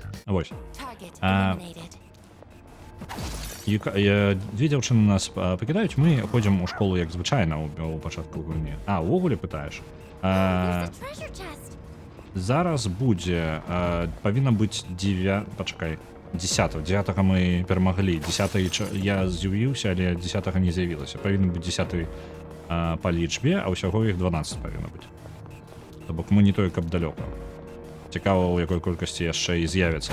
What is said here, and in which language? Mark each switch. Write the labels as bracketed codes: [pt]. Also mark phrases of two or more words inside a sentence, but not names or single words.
[be] Вось. [en] Target [be] А, [en] eliminated. [be] Две дзяўчыны нас пакідаюць, мы ходзім у школу як звычайна ў пачатку гульні. Увогуле пытаеш? [en] There's a treasure chest. [be] Зараз будзе, павінна быць 10-го мы перамаглі, 10 я з'явіўся, але 10 не з'явілася. Павінна быць 10 па лічбе, а ўсяго іх 12 павінна быць. То бок мы не тое, каб далёка. Цікава, у якой колькасці яшчэ і з'явіцца.